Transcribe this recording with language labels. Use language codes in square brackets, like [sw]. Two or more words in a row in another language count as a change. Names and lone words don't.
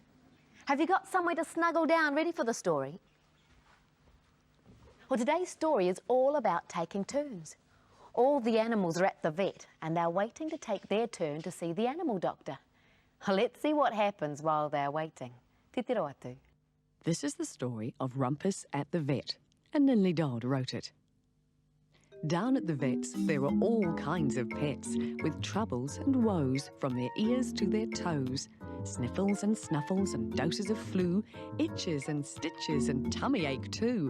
[en] Have you got somewhere to snuggle down ready for the story? Well, today's story is all about taking turns. All the animals are at the vet and they're waiting to take their turn to see the animal doctor. Let's see what happens while they're waiting. [mi] Te tiro atu. [en] This is the story of Rumpus at the vet, and Ninley Dodd wrote it. Down at the vet's, there were all kinds of pets, with troubles and woes from their ears to their toes. Sniffles and snuffles and doses of flu, itches and stitches and tummy ache too.